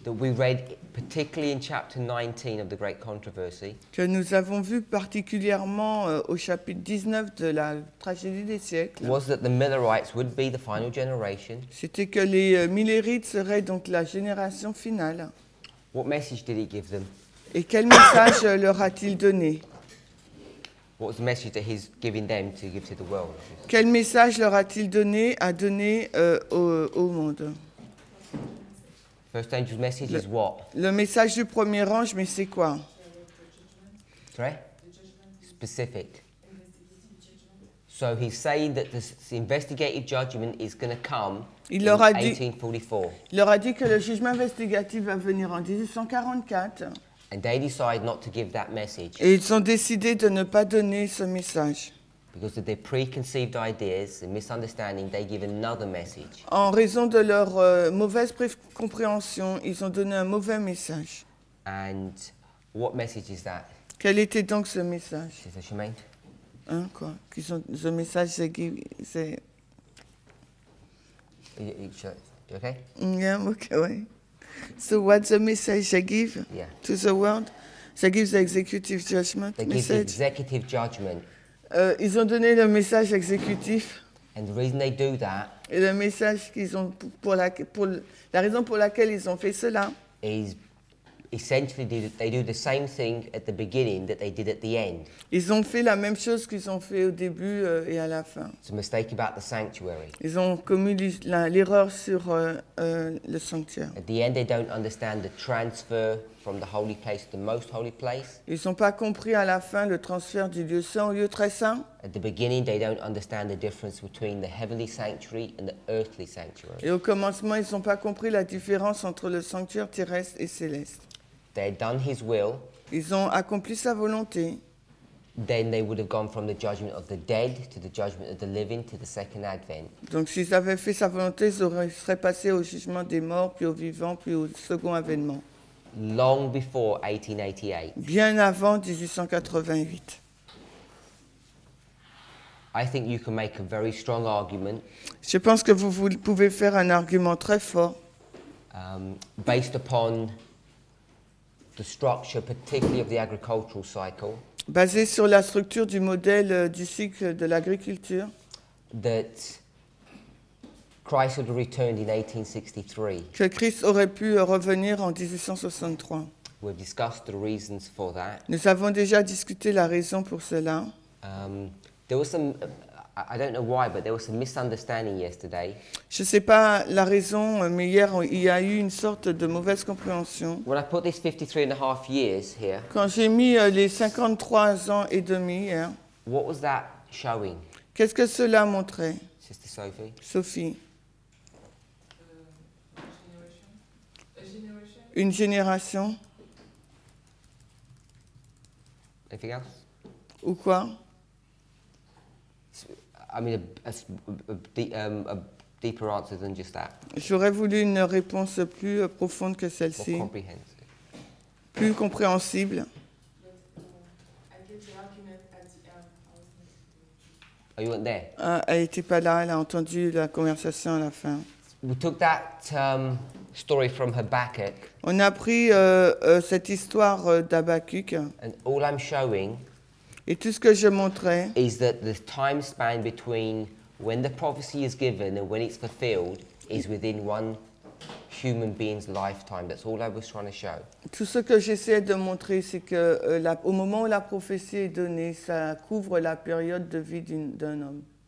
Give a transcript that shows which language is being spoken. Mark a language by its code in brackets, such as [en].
[en] that we read particularly in chapter 19 of the Great Controversy, [fr] que nous avons vu particulièrement au chapitre 19 de la tragédie des siècles, [en] was that the Millerites would be the final generation. [fr] c'était que les Millérites seraient donc la génération finale. [en] What message did he give them? [fr] Et quel message leur a-t-il donné? [en] What was the message that he's giving them to give to the world? [fr] Quel message leur a-t-il donné à donner au monde? [en] First angel's message is what? [fr] Le message du premier ange, mais c'est quoi? [en] Sorry? Specific. So he's saying that this investigative judgment is going to come in 1844. [fr] Il leur a dit que le jugement investigatif va venir en 1844. [en] And they decide not to give that message [fr] Et ils ont décidé de ne pas donner ce message. [en] because of their preconceived ideas and misunderstanding. They give another message. [fr] En raison de leur mauvaise compréhension, ils ont donné un mauvais message. [en] And what message is that? [fr] Quel était donc ce message? [en] Is that Shemaine? [fr] Hein, quoi? Ce message, c'est... [en] You okay? Yeah, okay, ouais. So what's the message they give to the world? They give the executive judgment They give the executive judgment. [fr] Ils ont donné le message exécutif. [en] And the reason they do that [fr] Et le message qu'ils ont la raison pour laquelle ils ont fait cela [en] is essentially they do the same thing at the beginning that they did at the end. [fr] Ils ont fait la même chose qu'ils ont fait au début et à la fin. [en] It's a mistake about the sanctuary. [fr] Ils ont commis l'erreur sur le sanctuaire. [en] At the end, they don't understand the transfer from the holy place to the most holy place. [fr] Ils n'ont pas compris à la fin le transfert du lieu saint au lieu très saint. [en] At the beginning, they don't understand the difference between the heavenly sanctuary and the earthly sanctuary. [fr] Et au commencement, ils n'ont pas compris la différence entre le sanctuaire terrestre et céleste. [en] They had done his will. [fr] Ils ont accompli sa volonté. [en] Then they would have gone from the judgment of the dead to the judgment of the living to the second advent. [fr] Donc s'ils avaient fait sa volonté, ils seraient passés au jugement des morts, puis aux vivants, puis au second avènement. [en] Long before 1888. [fr] Bien avant 1888. [en] I think you can make a very strong argument. [fr] Je pense que vous pouvez faire un argument très fort. [en] Based upon the structure, particularly of the agricultural cycle. [fr] Basé sur la structure du modèle du cycle de l'agriculture. [en] That Christ would have returned in 1863. [fr] Que Christ aurait pu revenir en 1863. [en] We've discussed the reasons for that. [fr] Nous avons déjà discuté la raison pour cela. [en] There was some, I don't know why, but there was some misunderstanding yesterday. [fr] Je ne sais pas la raison, mais hier, il y a eu une sorte de mauvaise compréhension. [en] When I put this 53 and a half years here, [fr] Quand j'ai mis les 53 ans et demi hier, [en] what was that showing? [fr] qu'est-ce que cela montrait, [en] Sister Sophie? [fr] Sophie? Une génération. [en] Anything else? [fr] Ou quoi? [en] I mean, a deeper answer than just that. [fr] J'aurais voulu une réponse plus profonde que [en] More [fr] celle-ci, [en] comprehensive. [fr] plus compréhensible. [en] Oh, you weren't there? [fr] Elle n'était pas là, elle a entendu la conversation à la fin. [en] We took that story from Habakkuk, [fr] On a pris cette histoire d'Habakkuk [en] and all I'm showing [fr] et tout ce que je montrais, [en] is that the time span between when the prophecy is given and when it's fulfilled is within one human being's lifetime. That's all I was trying to show. [fr] tout ce que j'essaie de montrer, c'est que au moment où la prophétie est donnée, ça couvre la période de vie d'un homme.